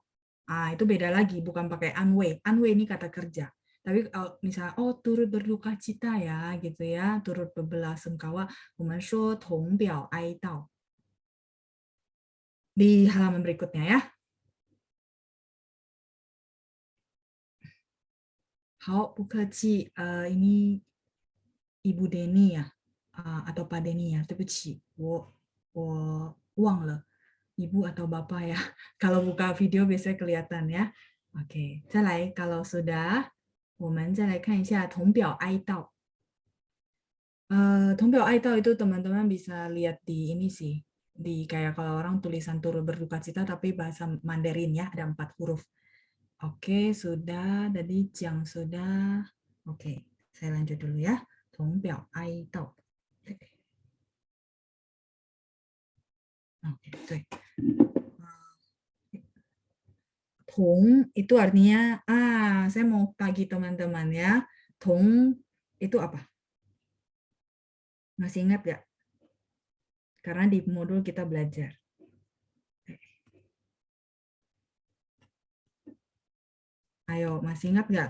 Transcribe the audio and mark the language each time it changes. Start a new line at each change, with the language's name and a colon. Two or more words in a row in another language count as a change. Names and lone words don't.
Indonesian: Itu beda lagi, bukan pakai anwei. Anwei ini kata kerja. Tapi kalau misalnya, turut berduka cita ya, gitu ya, turut berbelasungkawa,
Chinese: 我们说同表哀悼.
Indonesian: Di halaman berikutnya ya.
Chinese: 好，不客气。
Indonesian: ini Ibu Denny ya, atau Pak Denny ya.
Chinese: 对不起，我忘了
Indonesian: Ibu atau Bapak ya. Kalau buka video biasanya kelihatan ya. Oke, 再来 kalau sudah,
Chinese: 我们再来看一下铜表哀悼。铜表哀悼
Indonesian: itu teman-teman bisa lihat di ini sih, di kayak kalau orang tulisan turut berduka cita tapi bahasa Mandarin ya, ada 4 huruf. Oke, sudah. Tadi Jiang sudah. Oke, saya lanjut dulu ya.
Chinese: 铜表哀悼.
Indonesian: Oke, 对. Tong itu artinya, saya mau tagih teman-teman ya. Tong itu apa? Masih ingat nggak? Karena di modul kita belajar. Ayo, masih ingat nggak?